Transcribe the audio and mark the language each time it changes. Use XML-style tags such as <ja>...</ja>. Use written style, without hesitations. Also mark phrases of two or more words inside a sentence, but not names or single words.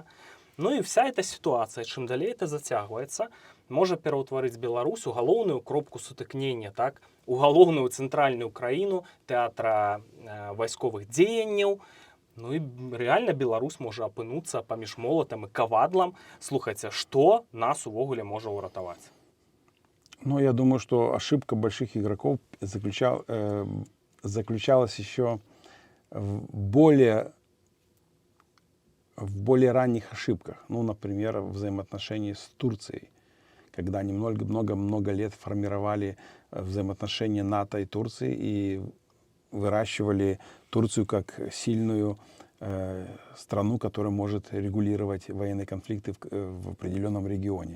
<be>Ну і</be> <ru>вся эта</ru> <be>сітуацыя, чым далей это зацягваецца, можа пераўтварыць Беларусь у галоўную кропку сутыкнення, так, у галоўную цэнтральную краіну тэатра вайсковых дзеянняў. Ну і рэальна Беларусь можа апынуцца паміж молатам і кавадлам. Слухайце, што нас увогуле можа ўратаваць?</be> <ru>Ну, я думаю, что ошибка больших игроков заключалась еще в более ранних ошибках. Ну, например, в взаимоотношении с Турцией, когда они много лет формировали взаимоотношения НАТО и Турции и выращивали Турцию как сильную страну, которая может регулировать военные конфликты в определенном регионе.</ru>